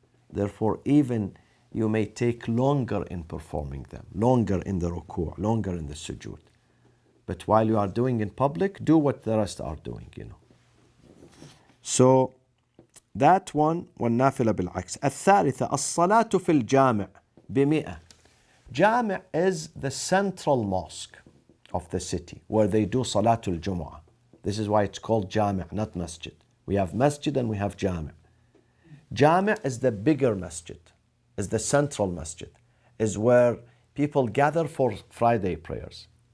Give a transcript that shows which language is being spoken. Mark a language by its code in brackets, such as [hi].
[en] Therefore, even you may take longer in performing them, longer in the ruku', longer in the sujood. But while you are doing in public, do what the rest are doing, So, that one, [ar] والنافلة بالعكس. الثالثة, الصلاة في الجامع ب100. [en] Jami' is the central mosque of the city, where they do Salatul Jumu'ah. This is why it's called Jami', not Masjid. We have Masjid and we have Jami'. Jami' is the bigger masjid, is the central masjid, is where people gather for Friday prayers.